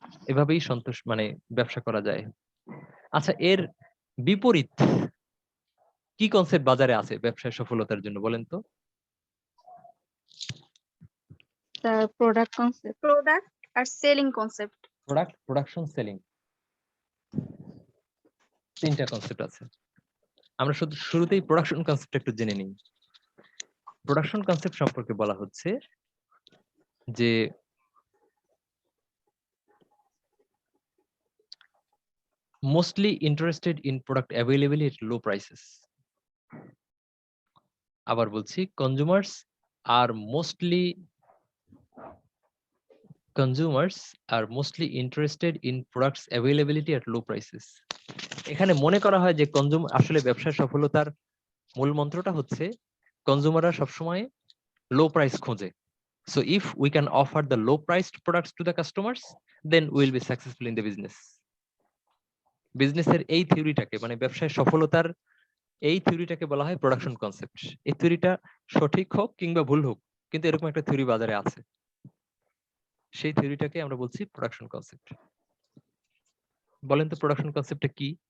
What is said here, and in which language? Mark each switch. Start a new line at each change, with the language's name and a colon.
Bangla: এভাবেই সন্তোষ মানে ব্যবসা করা যায়। আচ্ছা, এর বিপরীত কি কনসেপ্ট বাজারে আছে ব্যবসায় সফলতার জন্য, বলেন তো?
English: Product concept, product আর selling concept.
Bangla: Product, production, selling, তিনটা কনসেপ্ট আছে। আমরা শুরুতেই প্রোডাকশন কনসেপ্ট একটু জেনে নিই। প্রোডাকশন কনসেপ্ট সম্পর্কে বলা হচ্ছে যে
English: mostly interested in product availability at low prices.
Bangla: আবার বলছি,
English: consumers are mostly consumers are mostly interested in products availability at low prices.
Bangla: এখানে মনে করা হয় যে আসলে ব্যবসার সফলতার মূল মন্ত্রটা হচ্ছে কনজিউমাররা সবসময় লো প্রাইস খোঁজে।
English: So if we can offer the low priced products to the customers, then we will be successful in the business.
Bangla: বিজনেসের এই থিওরিটাকে মানে ব্যবসায় সফলতার এই থিওরিটাকে বলা হয় প্রোডাকশন কনসেপ্ট। এই থিওরিটা সঠিক হোক কিংবা ভুল হোক, কিন্তু এরকম একটা থিওরি বাজারে আছে, সেই থিওরিটাকে আমরা বলছি প্রোডাকশন কনসেপ্ট। বলেন তো প্রোডাকশন কনসেপ্টটা কি?